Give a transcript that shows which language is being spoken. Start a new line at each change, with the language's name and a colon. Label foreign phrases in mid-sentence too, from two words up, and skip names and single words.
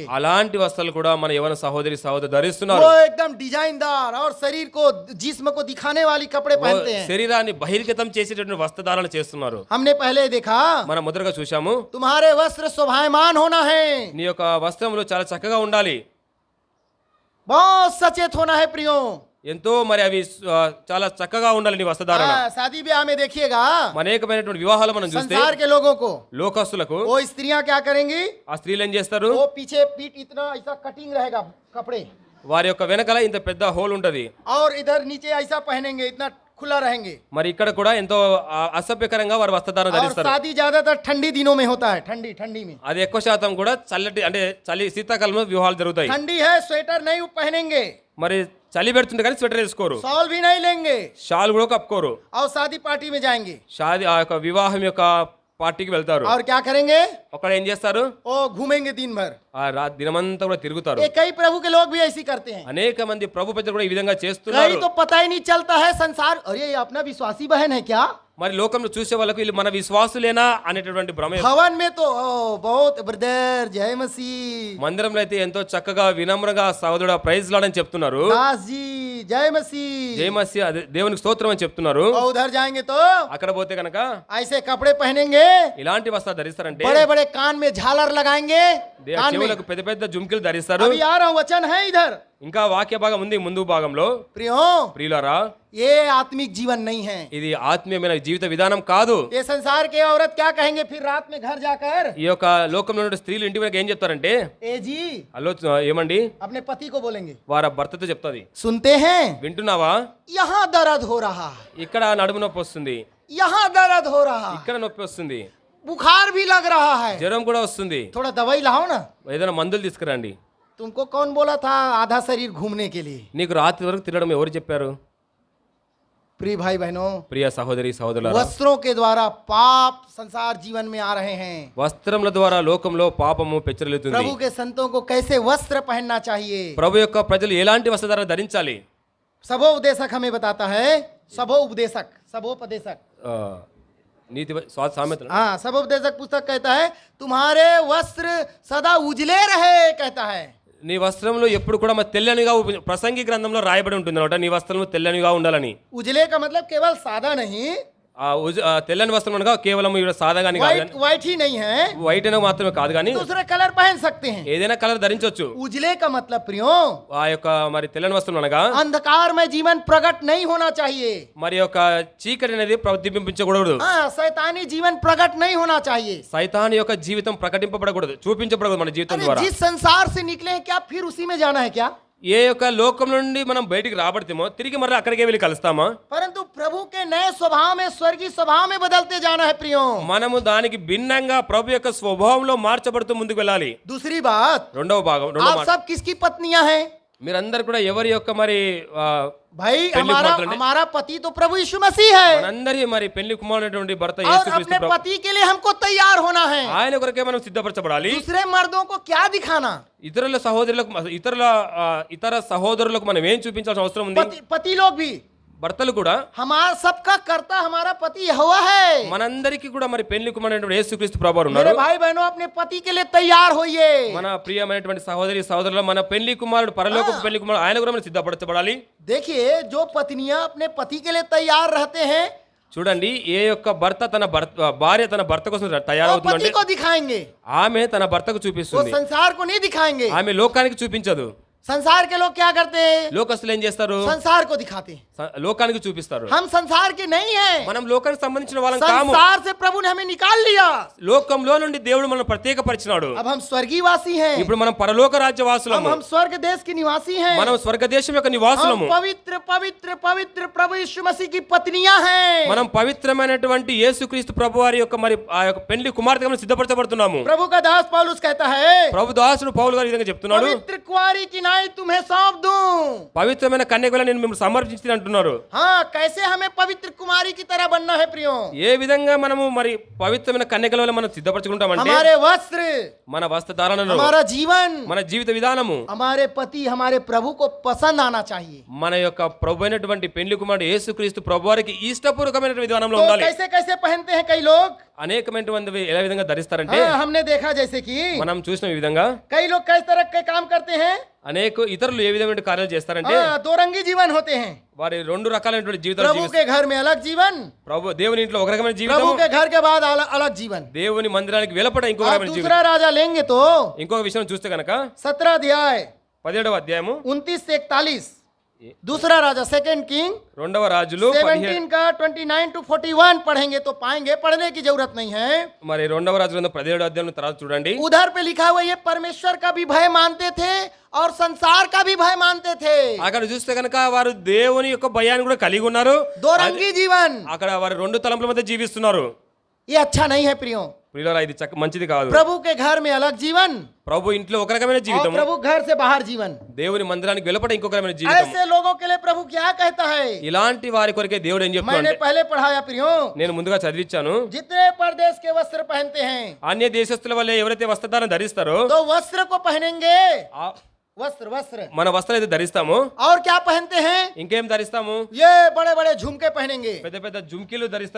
Telugu: అలాంటి వస్త్రాలు కూడా మన యవన సహోదరి సహోదరు ధరిస్తున్నారు.
Hindi: वो एकदम डिजाइनदार और शरीर को, जिस्म को दिखाने वाली कपड़े पहनते हैं।
Telugu: శరీరాన్ని బహిర్గతం చేసేటటువంటి వస్త్రధారణ చేస్తున్నారు.
Hindi: हमने पहले देखा,
Telugu: మనం మొదటగా చూశాము,
Hindi: तुम्हारे वस्त्र शोभायमान होना है,
Telugu: నీ యొక్క వస్త్రములు చాలా చక్కగా ఉండాలి,
Hindi: बहुत सचेत होना है प्रियो।
Telugu: ఎంతో మరి అవి చాలా చక్కగా ఉండాలి నీ వస్త్రధారణ.
Hindi: शादी ब्याह में देखिएगा,
Telugu: అనేకమైనటువంటి వివాహాలు మనం చూస్తే
Hindi: संसार के लोगों को,
Telugu: లోకస్తులకు
Hindi: वो स्त्रियां क्या करेंगी,
Telugu: ఆ స్త్రీలు ఏం చేస్తారు,
Hindi: वो पीछे पीठ इतना ऐसा कटिंग रहेगा कपड़े,
Telugu: వారి యొక్క వెనకాల ఇంత పెద్ద హోల్ ఉంటది,
Hindi: और इधर नीचे ऐसा पहनेंगे, इतना खुला रहेंगे।
Telugu: మరి ఇక్కడ కూడా ఎంతో అసభ్యకరంగా వారు వస్త్రధారణ
Hindi: और
Telugu: ధరిస్తారు.
Hindi: शादी ज्यादातर ठंडी दिनों में होता है, ठंडी में
Telugu: అది ఎక్కువ శాతం కూడా చల్లటి అంటే చలి శీతాకాలంలో వివాహాలు జరుగుతాయి.
Hindi: ठंडी है, स्वेटर नहीं पहनेंगे,
Telugu: మరి చలి పెడుతుంటే కానీ స్వెటర్ వేసుకోరు,
Hindi: शॉल भी नहीं लेंगे,
Telugu: షాల్ కూడా కప్పుకోరు,
Hindi: और शादी पार्टी में जाएंगे
Telugu: షాది ఆ యొక్క వివాహం యొక్క పార్టీకి వెళ్తారు.
Hindi: और क्या करेंगे,
Telugu: అక్కడ ఏం చేస్తారు,
Hindi: वो घूमेंगे दिन भर।
Telugu: ఆ దినమంతా కూడా తిరుగుతారు.
Hindi: ये कई प्रभु के लोग भी ऐसी करते हैं,
Telugu: అనేక మంది ప్రభు ప్రజలు కూడా ఈ విధంగా
Hindi: कई
Telugu: చేస్తున్నారు.
Hindi: तो पता ही नहीं चलता है संसार, अरे ये अपना विश्वासी बहन है क्या,
Telugu: మరి లోకంలో చూసే వాళ్ళకు వీళ్ళు మన విశ్వాసులేనా అనేటటువంటి భ్రమ.
Hindi: भवन में तो बहुत ब्रदर जय मसीह,
Telugu: మందిరంలో అయితే ఎంతో చక్కగా వినమ్రంగా సహోదరుడా
English: praise lordani
Telugu: చెప్తున్నారు,
Hindi: दास जी जय मसीह,
Telugu: జయమస్య దేవునికి స్తోత్రం అని చెప్తున్నారు.
Hindi: और उधर जाएंगे तो
Telugu: అక్కడ పోతే కనుక
Hindi: ऐसे कपड़े पहनेंगे,
Telugu: ఇలాంటి వస్త్రాలు ధరిస్తారంటే
Hindi: बड़े बड़े कान में झालर लगाएंगे, कान में।
Telugu: చెవులకు పెద్ద పెద్ద జుమ్కిలు ధరిస్తారు.
Hindi: अभी आ रहा हूं, वचन है इधर
Telugu: ఇంకా వాక్య భాగం ఉంది ముందు భాగంలో.
Hindi: प्रियो,
Telugu: ప్రియులారా,
Hindi: ये आत्मिक जीवन नहीं है।
Telugu: ఇది ఆత్మీయమైన జీవిత విధానం కాదు.
Hindi: ये संसार के औरत क्या कहेंगे फिर रात में घर जाकर,
Telugu: ఈ యొక్క లోకంలో ఉన్న స్త్రీలు ఇంటి వెనక ఏం చెప్తారంటే,
Hindi: ए जी
Telugu: హలో ఏమండి,
Hindi: अपने पति को बोलेंगे,
Telugu: వారి భర్తతో చెప్తాది,
Hindi: सुनते हैं
Telugu: వింటున్నావా,
Hindi: यहाँ दर्द हो रहा है,
Telugu: ఇక్కడ నడుము నొప్పి వస్తుంది,
Hindi: यहाँ दर्द हो रहा है,
Telugu: ఇక్కడ నొప్పి వస్తుంది,
Hindi: बुखार भी लग रहा है,
Telugu: జ్వరం కూడా వస్తుంది,
Hindi: थोड़ा दवाई लाओ ना।
Telugu: ఏదైనా మందులు తీసుకురండి.
Hindi: तुमको कौन बोला था आधा शरीर घूमने के लिए?
Telugu: నీకు రాత్రి వరకు తిరగడం ఎవరు చెప్పారు?
Hindi: प्रिय भाई बहनों,
Telugu: ప్రియ సహోదరి సహోదరులారా,
Hindi: वस्त्रों के द्वारा पाप संसार जीवन में आ रहे हैं।
Telugu: వస్త్రముల ద్వారా లోకంలో పాపము పెచ్చరిల్లుతుంది.
Hindi: प्रभु के संतों को कैसे वस्त्र पहनना चाहिए,
Telugu: ప్రభు యొక్క ప్రజలు ఎలాంటి వస్త్రధారణ ధరించాలి?
Hindi: सबोपदेशक हमें बताता है। सबोपदेशक, सबोपदेशक,
Telugu: ఆ, నీతి సామెత
Hindi: हाँ, सबोपदेशक पुस्तक कहता है तुम्हारे वस्त्र सदा उजले रहे, कहता है।
Telugu: నీ వస్త్రంలో ఎప్పుడు కూడా మరి తెల్లనిగా ప్రసంగి గ్రంథంలో రాయబడి ఉంటుంది అనమాట, నీ వస్త్రంలో తెల్లనిగా ఉండాలని.
Hindi: उजले का मतलब केवल सादा नहीं,
Telugu: ఆ తెల్లని వస్త్రం అనగా కేవలం ఇక్కడ సాదాగాని కాదు,
English: white white
Hindi: ही नहीं है,
Telugu: వైట్ అయినా మాత్రమే కాదు కానీ
Hindi: दूसरे कलर पहन सकते हैं।
Telugu: ఏదైనా కలర్ ధరించవచ్చు.
Hindi: उजले का मतलब प्रियो,
Telugu: ఆ యొక్క మరి తెల్లని వస్త్రం అనగా
Hindi: अंधकार में जीवन प्रकट नहीं होना चाहिए।
Telugu: మరి యొక్క చీకటి అనేది ప్రతిబింబించకూడదు,
Hindi: हाँ, शैतानी जीवन प्रकट नहीं होना चाहिए।
Telugu: సైతాన్ యొక్క జీవితం ప్రకటింపబడకూడదు, చూపించబడకూడదు మన జీవితం
Hindi: अरे
Telugu: ద్వారా.
Hindi: जिस संसार से निकले हैं क्या फिर उसी में जाना है क्या?
Telugu: ఏ యొక్క లోకం నుండి మనం బయటికి రాబడతామో తిరిగి మరలా అక్కడికే వెళ్ళి కలుస్తామా?
Hindi: परंतु प्रभु के नए स्वभाव में, स्वर्गीय स्वभाव में बदलते जाना है प्रियो।
Telugu: మనము దానికి భిన్నంగా ప్రభు యొక్క స్వభావంలో మార్చబడుతూ ముందుకు వెళ్ళాలి.
Hindi: दूसरी बात,
Telugu: రెండవ భాగం, రెండవ
Hindi: आप
Telugu: మాట,
Hindi: सब किसकी पत्नियां हैं?
Telugu: మీరందరూ కూడా ఎవరి యొక్క మరి
Hindi: भाई
Telugu: पेल्ली
Hindi: हमारा कुमार तो नहीं। हमारा पति तो प्रभु यीशु मसीह है,
Telugu: మనందరి మరి పెళ్లి కుమారుడైనటువంటి భర్త
Hindi: और
Telugu: యేసుక్రీస్తు
Hindi: अपने
Telugu: ప్రభు.
Hindi: पति के लिए हमको तैयार होना है।
Telugu: ఆయన కొరకే మనం సిద్ధపరచబడాలి.
Hindi: दूसरे मर्दों को क्या दिखाना?
Telugu: ఇతరుల సహోదరులకు ఇతర సహోదరులకు మనం ఏం చూపించాల్సిన అవసరం ఉంది?
Hindi: पति लोग भी,
Telugu: భర్తలు కూడా
Hindi: हमारा सबका कर्ता हमारा पति यहोवा है।
Telugu: మనందరికీ కూడా మరి పెళ్లి కుమారుడైనటువంటి యేసుక్రీస్తు ప్రభువారు
Hindi: मेरे
Telugu: ఉన్నారు.
Hindi: भाई बहनों, अपने पति के लिए तैयार होइए।
Telugu: మన ప్రియమైనటువంటి సహోదరి సహోదరులు, మన పెళ్లి కుమారుడు పరలోకపు పెళ్లి కుమారుడు ఆయన కూడా మనం సిద్ధపరచబడాలి.
Hindi: देखिए, जो पत्नियां अपने पति के लिए तैयार रहते हैं,
Telugu: చూడండి, ఏ యొక్క భర్త తన భార్య తన భర్త కోసం
Hindi: वो
Telugu: తయారవుతుందంటే
Hindi: पति को दिखाएंगे,
Telugu: ఆమె తన భర్తకు
Hindi: वो
Telugu: చూపిస్తుంది,
Hindi: संसार को नहीं दिखाएंगे।
Telugu: ఆమె లోకానికి చూపించదు.
Hindi: संसार के लोग क्या करते हैं?
Telugu: లోకస్తులు ఏం చేస్తారు?
Hindi: संसार को दिखाते हैं।
Telugu: లోకానికి చూపిస్తారు.
Hindi: हम संसार के नहीं हैं,
Telugu: మనం లోకానికి సంబంధించిన వాళ్ళం కాము.
Hindi: संसार से प्रभु ने हमें निकाल लिया।
Telugu: లోకంలో నుండి దేవుడు మనం ప్రత్యేకపరిచినాడు.
Hindi: अब हम स्वर्गीयवासी हैं,
Telugu: ఇప్పుడు మనం పరలోక రాజ్య వాసులము,
Hindi: हम స్వర్గ देश के निवासी हैं,
Telugu: మనం స్వర్గదేశం యొక్క
Hindi: हम
Telugu: నివాసులము,
Hindi: पवित्र पवित्र पवित्र प्रभु यीशु मसीह की पत्नियां हैं।
Telugu: మనం పవిత్రమైనటువంటి యేసుక్రీస్తు ప్రభువారి యొక్క మరి ఆ యొక్క పెళ్లి కుమార్తెగా మనం సిద్ధపరచబడుతున్నాము.
Hindi: प्रभु का दास पौलुस कहता है,
Telugu: ప్రభు దాసుడు పౌలు గారు ఈ విధంగా చెప్తున్నాడు,
Hindi: पवित्र कुंवारी की नाई तुम्हें सौंप दूं।
Telugu: పవిత్రమైన కన్యకగా నేను మిమ్మల్ని సమర్పించి అంటున్నారు.
Hindi: हाँ, कैसे हमें पवित्र कुमारी की तरह बनना है प्रियो?
Telugu: ఏ విధంగా మనము మరి పవిత్రమైన కన్యకల వల్ల మనం సిద్ధపరచుకుంటామంటే
Hindi: हमारे वस्त्र,
Telugu: మన వస్త్రధారణలో,
Hindi: हमारा जीवन,
Telugu: మన జీవిత విధానము
Hindi: हमारे पति हमारे प्रभु को पसंद आना चाहिए।
Telugu: మన యొక్క ప్రభు అయినటువంటి పెళ్లి కుమారుడు యేసుక్రీస్తు ప్రభువారికి ఇష్టపూర్వకమైన విధానంలో
Hindi: तो
Telugu: ఉండాలి.
Hindi: कैसे कैसे पहनते हैं कई लोग?
Telugu: అనేకమైనటువంటి ఎలా విధంగా ధరిస్తారంటే
Hindi: हाँ, हमने देखा जैसे कि
Telugu: మనం చూసిన ఈ విధంగా
Hindi: कई लोग कई तरह के काम करते हैं।
Telugu: అనేక ఇతరులు ఏ విధమైన కార్యాలు చేస్తారంటే
Hindi: हाँ, दो रंगी जीवन होते हैं।
Telugu: వారి రెండు రకాలైనటువంటి జీవితాలు
Hindi: प्रभु
Telugu: జీవిస్తారు.
Hindi: के घर में अलग जीवन,
Telugu: ప్రభు దేవుని ఇంట్లో ఒక రకమైన జీవితం,
Hindi: प्रभु के घर के बाद अलग जीवन।
Telugu: దేవుని మందిరానికి వెలుపట ఇంకొక
Hindi: और
Telugu: రకమైన జీవితం.
Hindi: दूसरा राजा लेंगे तो
Telugu: ఇంకొక విషయం చూస్తే కనుక
Hindi: 17 अध्याय
Telugu: 17వ అధ్యాయము
Hindi: 29 से 41, दूसरा राजा
English: second king
Telugu: రెండవ రాజులు
Hindi: 17 का 29 to 41 पढ़ेंगे तो पाएंगे, पढ़ने की जरूरत नहीं है।
Telugu: మరి రెండవ రాజు 17వ అధ్యాయం తర్వాత చూడండి,
Hindi: उधर पे लिखा हुआ ये परमेश्वर का भी भय मानते थे और संसार का भी भय मानते थे।
Telugu: అక్కడ చూస్తే కనుక వారు దేవుని యొక్క భయాన్ని కూడా కలిగి ఉన్నారు.
Hindi: दो रंगी जीवन,
Telugu: అక్కడ వారు రెండు తలంపుల మధ్య జీవిస్తున్నారు.
Hindi: ये अच्छा नहीं है प्रियो।
Telugu: ప్రియులారా, ఇది మంచిది కాదు.
Hindi: प्रभु के घर में अलग जीवन
Telugu: ప్రభు ఇంట్లో ఒక రకమైన
Hindi: और
Telugu: జీవితం,
Hindi: प्रभु घर से बाहर जीवन।
Telugu: దేవుని మందిరానికి వెలుపట ఇంకొక రకమైన జీవితం.
Hindi: ऐसे लोगों के लिए प्रभु क्या कहता है?
Telugu: ఇలాంటి వారి కొరకే దేవుడు ఏం
Hindi: मैंने
Telugu: చెప్తున్నాడు?
Hindi: पहले पढ़ाया प्रियो,
Telugu: నేను ముందుగా చదివించాను,
Hindi: जितने परदेश के वस्त्र पहनते हैं
Telugu: అన్య దేశస్తుల వల్ల ఎవరైతే వస్త్రధారణ ధరిస్తారో
Hindi: तो वस्त्र को पहनेंगे, ఆ- वस्त्र वस्त्र,
Telugu: మన వస్త్రాలు అయితే ధరిస్తాము,
Hindi: और क्या पहनते हैं?
Telugu: ఇంకేం ధరిస్తాము?
Hindi: ये बड़े बड़े झुमके पहनेंगे।
Telugu: పెద్ద పెద్ద జుమ్కీలు ధరిస్తారు.